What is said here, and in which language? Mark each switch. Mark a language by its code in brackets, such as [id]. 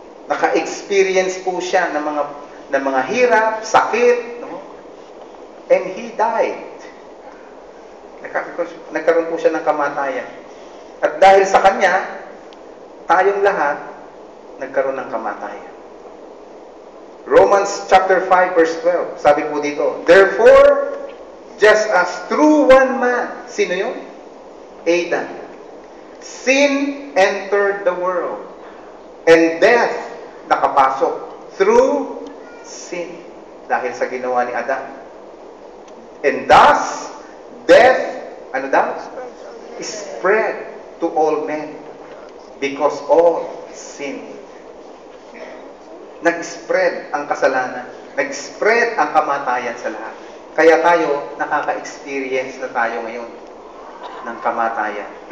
[tl] Naka-experience po siya ng mga hirap, sakit, no? [en] And he died. [tl] Nagkaroon po siya ng kamatayan. At dahil sa kanya, tayong lahat, nagkaroon ng kamatayan. [en] Romans chapter 5 verse 12, [tl] sabi po dito, [en] therefore, just as through one man, [tl] sino yun? [en] Adam. Sin entered the world, and death [tl] nakapasok [en] through sin, [tl] dahil sa ginawa ni Adam. [en] And thus, [tl] death, ano daw? [en] Spread to all men because all sin. [tl] Nag-spread ang kasalanan. Nag-spread ang kamatayan sa lahat. Kaya tayo, nakaka-experience na tayo ngayon ng kamatayan.